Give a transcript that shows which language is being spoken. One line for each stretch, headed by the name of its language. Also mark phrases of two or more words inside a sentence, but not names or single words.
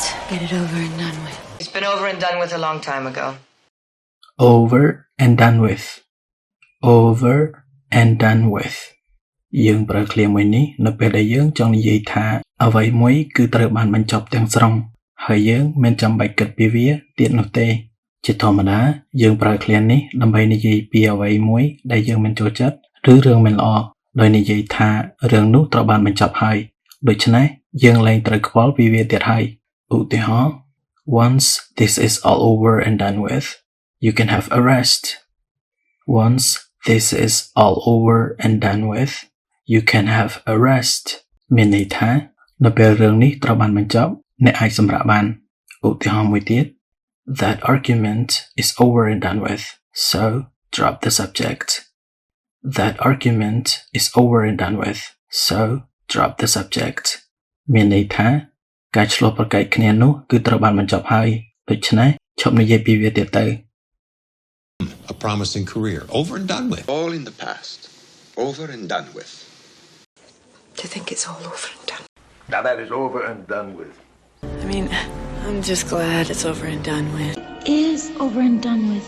English: Get it over and done with. It's been over and done with a long time ago. Over and done with. Over and done with
Khmer: យើងប្រើឃ្លាមួយនេះនៅពេលដែលយើងចង់និយាយថាអ្វីមួយគឺត្រូវបានបញ្ចប់ទាំងស្រុងហើយយើងមិនចាំបាច់គិតពីវាទៀតនោះទេជាធម្មតាយើងប្រើឃ្លានេះដើម្បីនិយាយពីអ្វីមួយដែលយើងមិនចូលចិត្តឬរឿងមិនល្អដោយនិយាយថារឿងនោះត្រូវបានបញ្ចប់ហើយដូច្នេះយើងលែងត្រូវខ្វល់ពីវាទៀតហើយឧទាហរណ៍
English: Once this is all over and done with you can have a rest. Once this is all over and done with you can have a rest
Khmer: មានន័យថានៅពេលរឿងនេះត្រូវបានបញ្ចប់អ្នកអាចសម្រាកបានឧទាហរណ៍មួយទៀត
English: That argument is over and done with so drop the subject. That argument is over and done with so drop the subject
Khmer: មានន័យថាការឆ្លោះប្រកែកគ្នានោះគឺត្រូវបានបញ្ចប់ហើយដូច្នេះឈប់និយាយពីវាទៀតទៅ
English: A promising career over and done with. All in the past. Over and done with. To think it's all over and done. Now that is over and done with. I mean, I'm just glad it's over and done with. Is over and done with.